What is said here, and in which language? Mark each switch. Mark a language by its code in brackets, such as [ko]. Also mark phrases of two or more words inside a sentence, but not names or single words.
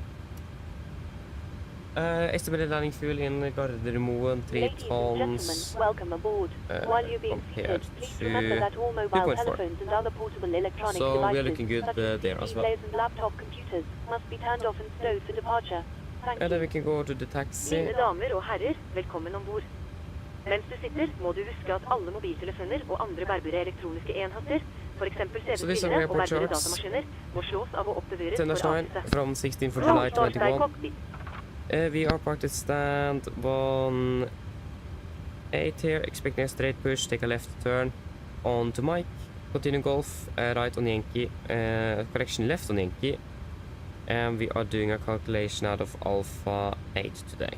[en] Estimated landing fuel in Gardermoen 3 Ladies and tons. gentlemen, welcome aboard. While you're being seated, please remember that all mobile 2.4. telephones and other portable electronic So we are devices, looking good such as there as well. displays and laptop computers, must be turned off and stowed for departure. Thank And then you. we can go to the taxi. [no] Mine damer og herrer, velkommen ombord. Mens du sitter, må du huske at alle mobiltelefoner og andre bærbare elektroniske enheter, for eksempel [en] So these are [no] CD-spillere og [en] airport [no] bærbare [en] charts. [no] datamaskiner, må slås av og oppbevares for 10-9 avsette. [en] from 16 for July 21. cockpit. We are parked at stand 18 here, expecting a straight push, take a left turn on to Mike, continue Golf, right on Yankee, correction left on Yankee, and we are doing a calculation out of Alpha 8 today.